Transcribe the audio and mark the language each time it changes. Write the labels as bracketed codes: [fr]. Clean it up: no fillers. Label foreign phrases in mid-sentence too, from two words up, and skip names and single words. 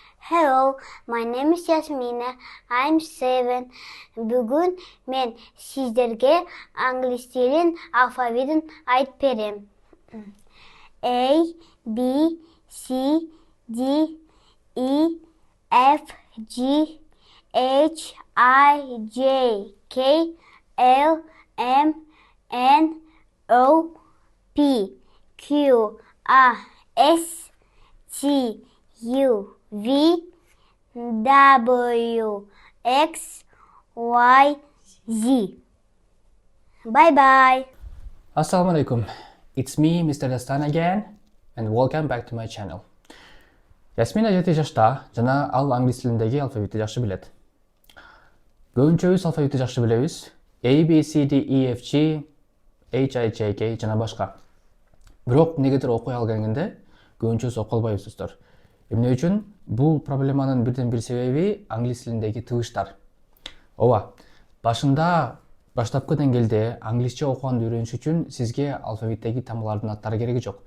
[en] Hello, my name is Yasmina. I'm 7. [kk] Бүгін мен сіздерге англис тілін алфавитін айтып берем. [en] A, B, C, D, E, F, G, H, I, J, K, L, M, N, O, P, Q, R, S, T, U, V, W, X, Y, Z. Bye bye. [ar] السلام عليكم. [en] It's me, Mr. Dastan again, and welcome back to my channel. [ky] Ясмина 7 жашта жана ал англис тилиндеги алфавитти жакшы билет. Көбүнчөбүз алфавитти жакшы билебиз. [en] A, B, C, D, E, F, G, H, I, [ky] J, K жана башка. Бирок негедир окуй алганда көбүнчөбүз окуй албайбыз достор. Эмне үчүн? Бул проблеманын бирден бир себеби англис тилиндеги тыбыштар. Ооба, баштапкы деңгээлде англисче окуганды үйрөнүш үчүн сизге алфавиттеги тамгалардын аттары кереги жок.